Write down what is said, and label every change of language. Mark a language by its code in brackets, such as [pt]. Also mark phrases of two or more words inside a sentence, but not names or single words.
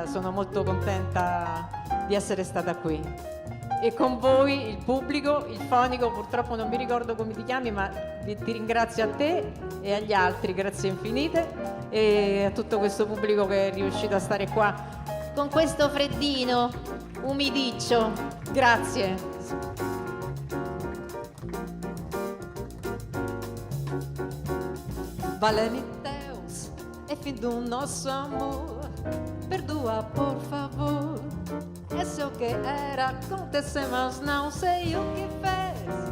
[it] Sono molto contenta di essere stata qui e con voi, il pubblico, il fonico. Purtroppo non mi ricordo come ti chiami, ma ti ringrazio a te e agli altri, grazie infinite, e a tutto questo pubblico che è riuscito a stare qua con questo freddino umidiccio. Grazie. [pt] Vale-me Deus, é fim do nosso amor. Perdoa, por favor. Esse é o que era acontecer, mas não sei o que fez.